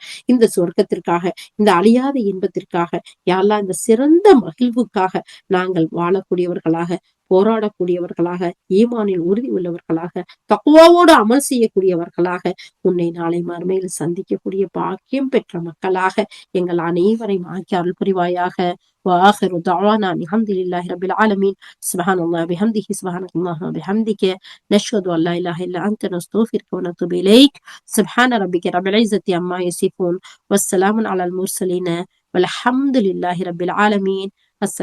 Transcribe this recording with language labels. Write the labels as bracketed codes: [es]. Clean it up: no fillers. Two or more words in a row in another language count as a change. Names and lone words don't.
[ta] இந்த சொர்க்கத்திற்காக, இந்த அழியாத இன்பத்திற்காக, [ar] يا الله [ta] இந்த சிறந்த மகிழ்வுக்காக நாங்கள் வாழக்கூடியவர்களாக, போராடக்கூடியவர்களாக, ஈமானில் உறுதி உள்ளவர்களாக, தக்குவாவோடு அமல் செய்யக்கூடியவர்களாக, உன்னை நாளை மறுமையில் சந்திக்கக்கூடிய பாக்கியம் பெற்ற மக்களாக எங்கள் அனைவரையும் ஆக்கி அருள் புரிவாயாக. [ar] وآخر دعوانا الحمد لله رب العالمين. سبحان الله بحمده سبحانك اللهم وبحمدك نشهد أن لا إله إلا أنت نستغفرك ونتوب إليك. سبحان ربك رب العزة عما يصفون والسلام على المرسلين والحمد لله رب العالمين.